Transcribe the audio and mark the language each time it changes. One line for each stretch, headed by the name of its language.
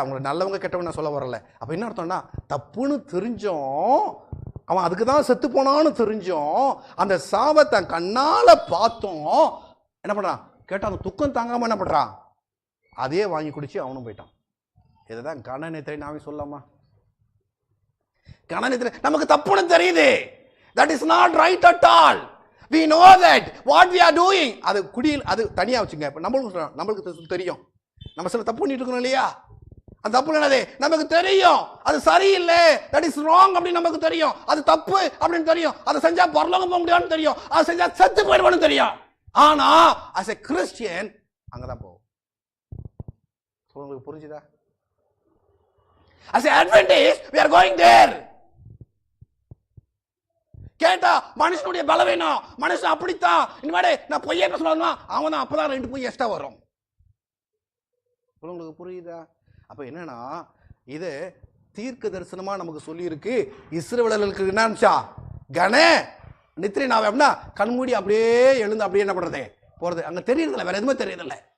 Tamil: அவங்கள நல்லவங்க கெட்டவங்க நான் சொல்ல வரல. அப்போ என்ன அர்த்தம்னா, தப்புன்னு தெரிஞ்சோம், அவன் அதுக்கு தான் செத்து போனான்னு தெரிஞ்சோம், அந்த சாவை தன் கண்ணால் பார்த்தோம், என்ன பண்ணுறான் கேட்டால் அந்த துக்கம் தாங்காமல் என்ன பண்ணுறான், அதே வாங்கி குடிச்சு அவனும் போயிட்டான். இதுதான் கணநித்திரை. நாமே சொல்லலாமா, கணநித்திரை நமக்கு தப்புன்னு தெரியுது,
English: that is not right at all. We know that what we are doing.
Tamil: அது குடியில் அது தனியாக வச்சுங்க. இப்போ நம்மளுக்கு தெரியும் நம்ம சில தப்பு பண்ணிட்டு இருக்கணும் இல்லையா, அந்த தப்பு என்னது நமக்கு தெரியும், அது சரியில்லை,
English: that is wrong
Tamil: அப்படின்னு நமக்கு தெரியும், அது தப்பு அப்படின்னு தெரியும், அதை செஞ்சா பரலோகம் போக முடியாதுன்னு தெரியும், அதை செஞ்சா செத்து போயிடுவான்னு தெரியும். ஆனா
English: as a Christian
Tamil: அங்கதான் போகும். உங்களுக்கு புரிஞ்சுதா?
English: as an Adventist we are going there.
Tamil: கேட்டா மனுஷனுடைய பலவீனம், மனுஷன் அப்படித்தான், இனிமேல் நான் பொய்யே பேசலாம்னா அவன் தான், அப்பதான் 2 பொய் எக்ஸ்ட்ரா வரும். உங்களுக்கு புரியுதா? அப்ப என்னன்னா இது தீர்க்க தரிசனமா நமக்கு சொல்லி இருக்கு. இஸ்ரவேலர்களுக்கு என்னச்சா கன நித்திரை நாவே அப்படின்னா கண்மூடி அப்படியே எழுந்து அப்படியே என்ன பண்றது போறது, அங்க தெரியறதில்ல, வேற எதுவுமே தெரியறதில்ல.